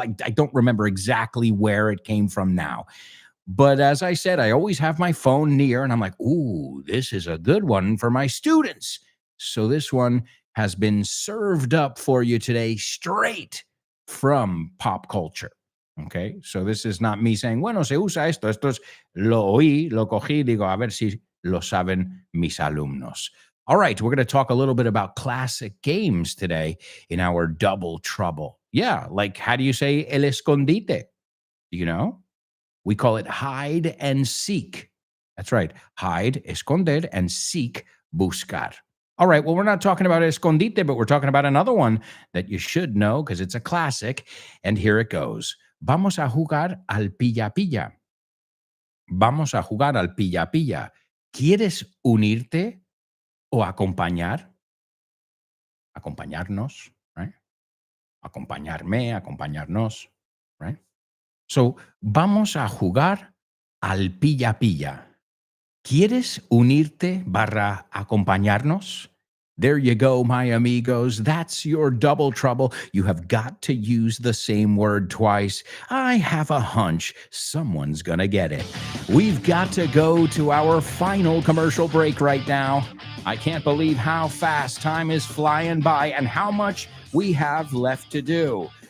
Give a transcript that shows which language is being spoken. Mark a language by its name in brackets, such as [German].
[English] I don't remember exactly where it came from now. But as I said, I always have my phone near and I'm like, ooh, this is a good one for my students. So this one has been served up for you today straight from pop culture. Okay, so this is not me saying, [Spanish] bueno, se usa esto. Esto es, lo oí, lo cogí, digo, a ver si lo saben mis alumnos. [English] All right, we're going to talk a little bit about classic games today in our Double Trouble. Yeah, like how do you say el escondite? You know? We call it hide and seek. That's right. Hide, esconder, and seek, buscar. All right. Well, we're not talking about escondite, but we're talking about another one that you should know because it's a classic. And here it goes. [Spanish] Vamos a jugar al pilla-pilla. Vamos a jugar al pilla-pilla. ¿Quieres unirte o acompañar? Acompañarnos, right? Acompañarme, acompañarnos, right? So, vamos a jugar al pilla-pilla. ¿Quieres unirte / acompañarnos? [English] There you go, my amigos. That's your double trouble. You have got to use the same word twice. I have a hunch someone's gonna get it. We've got to go to our final commercial break right now. I can't believe how fast time is flying by and how much we have left to do.